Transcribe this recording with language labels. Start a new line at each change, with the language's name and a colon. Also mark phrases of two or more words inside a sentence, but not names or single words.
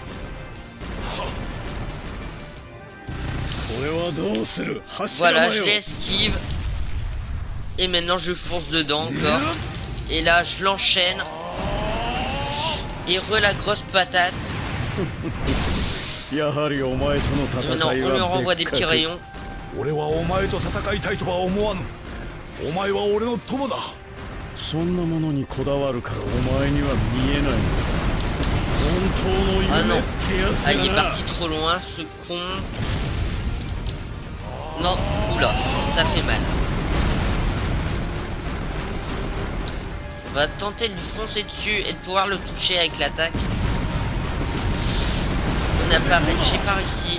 French: Voilà, je l'esquive. Et maintenant, je fonce dedans encore. Et là, je l'enchaîne. Et la grosse patate. Et maintenant, on lui renvoie des petits rayons.
Japanese: 俺はお前と戦いたいとは思わぬ。お前は俺の友だ。そんなものにこだわるからお前には見えないんです。本当の夢ってやつ
French: Ah, il est
Japanese: やな。
French: parti trop loin, ce con. Non, oula, ça fait mal. On va tenter de lui foncer dessus et de pouvoir le toucher avec l'attaque. On n'a pas, j'ai pas réussi.